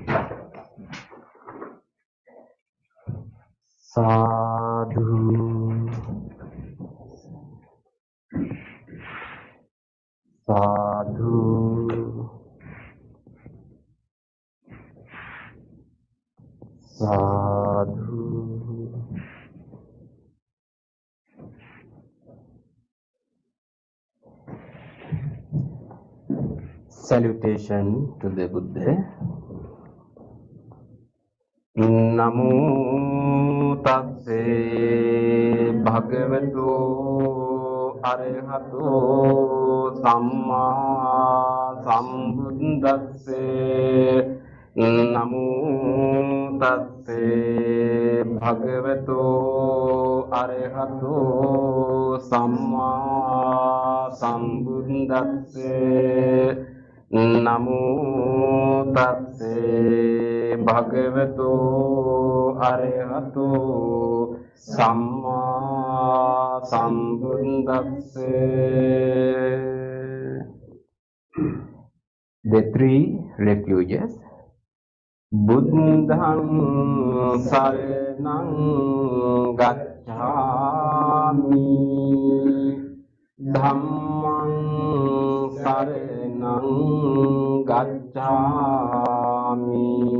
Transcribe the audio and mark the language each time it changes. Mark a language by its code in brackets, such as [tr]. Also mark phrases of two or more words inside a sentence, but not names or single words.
[pi] Sadhu, sadhu, sadhu. [en] Salutation to the Buddha. [pi] Namo tassa bhagavato arahato samma sambuddhassa. Namo tassa bhagavato arahato samma sambuddhassa. Namo tassa භගවතෝ අරහතෝ සම්මා සම්බුද්දස්ස. [en] The three refuges: [pi] Buddhang saranang gacchami, Dhammang saranang gacchami,